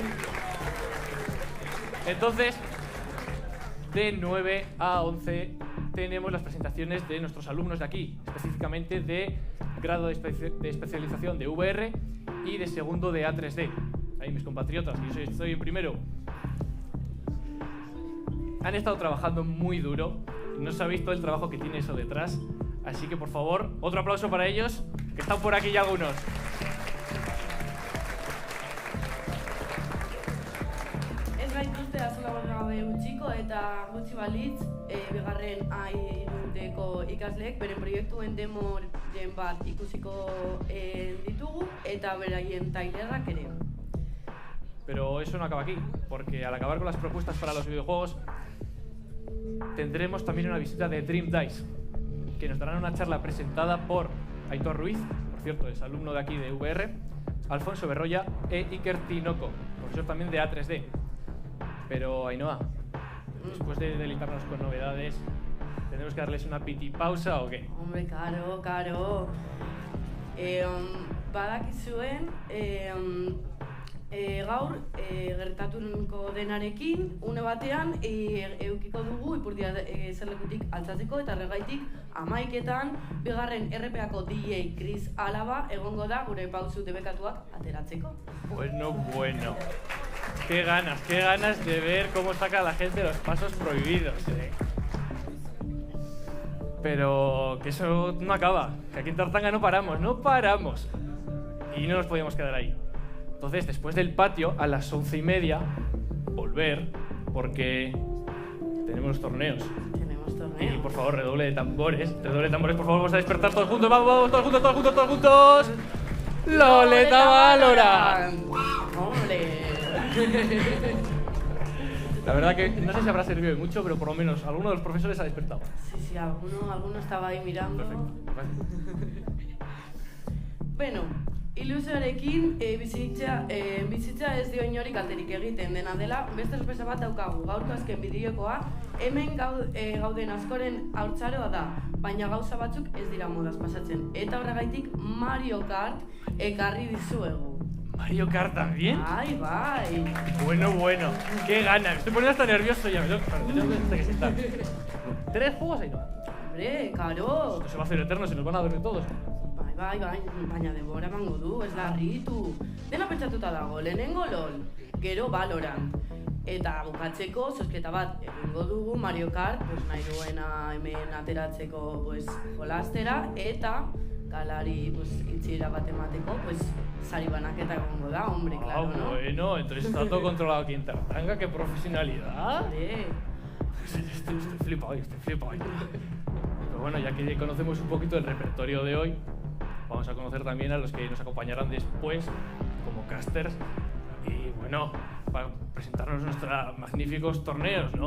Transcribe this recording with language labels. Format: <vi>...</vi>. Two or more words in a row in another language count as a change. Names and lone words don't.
<es>Entonces, de 9 a 11 tenemos las presentaciones de nuestros alumnos de aquí, específicamente de grado de especialización de VR y de segundo de A3D. Ahí mis compatriotas, que yo estoy en primero. Han estado trabajando muy duro, no sabéis todo el trabajo que tiene eso detrás, así que por favor, otro aplauso para ellos, que están por aquí ya algunos.</es> <eu>Ez gaituzte azulago gabe utziko eta gutxi balitz, bigarren A-irundeko ikasleek beren proiektuen demoren bat ikusiko ditugu eta beraien tailerrak ere.</eu> <es>Pero eso no acaba aquí, porque al acabar con las propuestas para los videojuegos, tendremos también una visita de Dream Dice, que nos darán una charla presentada por Aitor Ruiz, por cierto, es alumno de aquí de VR, Alfonso Berroya e Iker Tinoco, profesor también de A3D. Pero Ainhoa, después de deleitarnos con novedades, ¿tendremos que darles una piti pausa o qué? Hombre,</es> <eu>karo. Badakizuen, gaur gertatuko denarekin une batean eukiko dugu ipurdia zerlekutik altzatzeko eta erregaitik 11etan bigarren RPako DJ Chris Alaba egongo da gure pausu debekatuak ateratzeko.</eu> <es>Bueno. Qué ganas de ver cómo saca la gente los pasos prohibidos, Pero que eso no acaba, que aquí en Tartanga no paramos. Y no nos podíamos quedar ahí. Entonces, después del patio, a las 11:30, volver, porque tenemos torneos. Y por favor, redoble de tambores, por favor, vamos a despertar todos juntos, vamos, todos juntos. ¡Loleta Valorant! ¡Hombre! La verdad que no sé si habrá servido de mucho, pero por lo menos alguno de los profesores ha despertado. Sí, alguno estaba ahí mirando. Perfecto.</es> <eu>Bueno, ilusioarekin bizitza ez dio inorik kalterik egiten dena dela, beste sorpresa bat daukagu. Gaurko azken bideokoa hemen gauden askoren haurtzaroa da, baina gauza batzuk ez dira modaz pasatzen. Eta horregaitik Mario Kart ekarri dizuegu.</eu> <es>¿Mario Kart también?</es> <eu>¡Ay, bai!</eu> <es>Bueno, qué ganas. Me estoy poniendo hasta nervioso ya. Me tengo que sentar. 3 juegos ahí, ¿no? Hombre, karo! Esto se va a hacer eterno, se nos van a dormir todos.</es> <eu>Bai, baina denbora emango du, ez larritu. Dena pentsatuta dago, lehenengo LOL, gero Valorant. Eta bukatzeko, zozketa bat egingo dugu Mario Kart, nahi duena hemen ateratzeko jolastera, eta galari itxiera bat emateko, sari banaketa egongo da,</eu> <es>hombre, claro, ¿no? Bueno, entonces está todo controlado aquí en Tartanga, qué profesionalidad. Estoy flipado. Pero bueno, ya que conocemos un poquito el repertorio de hoy, vamos a conocer también a los que nos acompañarán después como casters Y bueno, para presentarnos nuestros magníficos torneos, ¿no?</es>